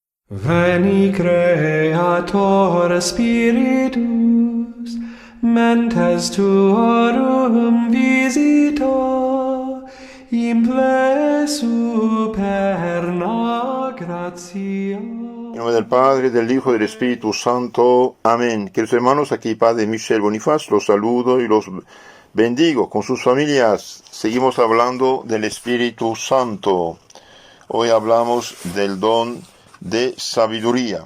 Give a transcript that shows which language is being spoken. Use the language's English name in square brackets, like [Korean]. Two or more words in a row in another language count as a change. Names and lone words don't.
[Latin] Veni Creator Spiritus, mentes tuorum visita, imple superna gratia. [Spanish] En nombre del Padre, del Hijo y del Espíritu Santo. Amén. Queridos hermanos, aquí Padre Michel Bonifaz, los saludo y los bendigo con sus familias. Seguimos hablando del Espíritu Santo. Hoy hablamos del don de sabiduría.